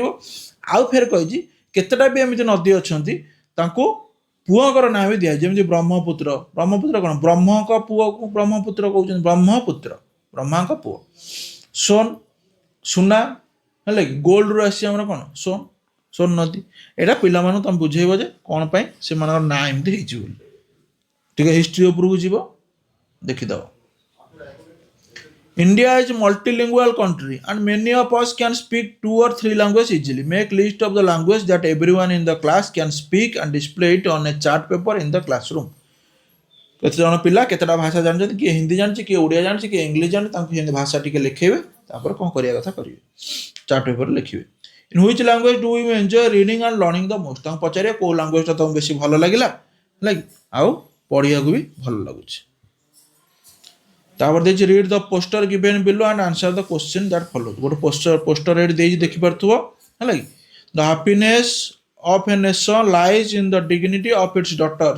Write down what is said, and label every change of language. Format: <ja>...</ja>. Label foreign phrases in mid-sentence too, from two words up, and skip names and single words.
<or>ଆଉ ଫେର କହିଛି କେତେଟା ବି ଏମିତି ନଦୀ ଅଛନ୍ତି ତାଙ୍କୁ ପୁଅଙ୍କର ନାଁ ବି ଦିଆହେଇଛି, ଯେମିତି ବ୍ରହ୍ମପୁତ୍ର, ବ୍ରହ୍ମପୁତ୍ର କ'ଣ ବ୍ରହ୍ମଙ୍କ ପୁଅକୁ ବ୍ରହ୍ମପୁତ୍ର କହୁଛନ୍ତି, ବ୍ରହ୍ମପୁତ୍ର ବ୍ରହ୍ମାଙ୍କ ପୁଅ। ସୋନ୍ ସୁନା, ହେଲା କି ଗୋଲ୍ଡରୁ ଆସିଛି ଆମର କ'ଣ ସୋନ୍, ସୋନ୍ ନଦୀ। ଏଇଟା ପିଲାମାନଙ୍କୁ ତମେ ବୁଝେଇବ ଯେ କ'ଣ ପାଇଁ ସେମାନଙ୍କର ନାଁ ଏମିତି ହେଇଛି ବୋଲି। ଟିକେ ହିଷ୍ଟ୍ରି ଉପରକୁ ଯିବ ଦେଖିଦେବ।</or> <en>India is multilingual country and many of us can speak 2 or 3 languages easily. Make list of the language that everyone in the class can speak and display it on a chart paper in the classroom.</en> <or>କେତେ ଜଣ ପିଲା କେତେଟା ଭାଷା ଜାଣିଛନ୍ତି, କିଏ ହିନ୍ଦୀ ଜାଣିଛି, କିଏ ଓଡ଼ିଆ ଜାଣିଛି, କିଏ ଇଂଲିଶ ଜାଣିଛି, ତାଙ୍କୁ ହିନ୍ଦୀ ଭାଷା ଟିକେ ଲେଖେଇବେ, ତାପରେ କ'ଣ କରିବା କଥା କରିବେ,</or> <en>chart paper-ରେ</en> <or>ଲେଖିବେ।</or> <en>In which language do you enjoy reading and learning the most?</en> <or>ତାଙ୍କୁ ପଚାରିବେ କେଉଁ ଲାଙ୍ଗୁଏଜଟା ତମକୁ ବେଶୀ ଭଲ ଲାଗିଲା, ହେଲା କି, ଆଉ ପଢ଼ିବାକୁ ବି ଭଲ ଲାଗୁଛି। ତାପରେ ଦେଇଛି</or> <en>read the poster given below and answer the question that follow.</en> <or>ଗୋଟେ ପୋଷ୍ଟର ଏଠି ଦେଇଛି ଦେଖିପାରୁଥିବ, ହେଲା କି,</or> <en>the happiness of a nation lies in the dignity of its daughters.</en>